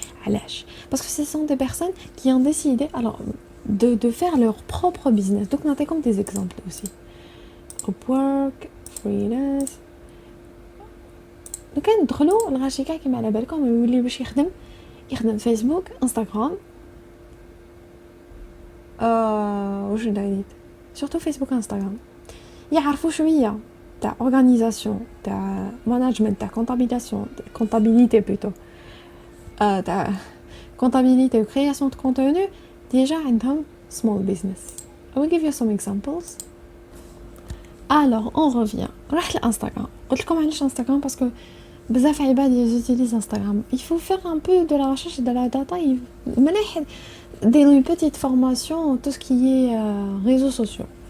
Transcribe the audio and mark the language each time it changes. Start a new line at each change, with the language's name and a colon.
Arabic: علاش
French: parce que ce sont des personnes qui ont décidé alors de faire leur propre business. Donc
Arabic: نعطيكم
French: des exemples aussi.
English: Upwork, freelance.
Arabic: Donc ندخلوا الغاشي كاع كيما على بالكم يولي باش يخدم فيسبوك انستغرام واش ندير surtout فيسبوك انستغرام يعرفوا شويه تاع اورغانيزاسيون تاع ماناجمنت تاع comptabilité plutôt تاع comptabilité و
French: création de contenu
Arabic: déjà عندهم small business.
English: I will give you some examples.
French: Alors on revient
Arabic: رحت لانستغرام قلت لكم علاش انستغرام
French: parce que
Arabic: بزاف عباد يوتيليز انستغرام.
French: Il faut faire un peu de la recherche et de la data.
Arabic: مليح ديروا
French: une petite formation tout ce qui est réseaux sociaux.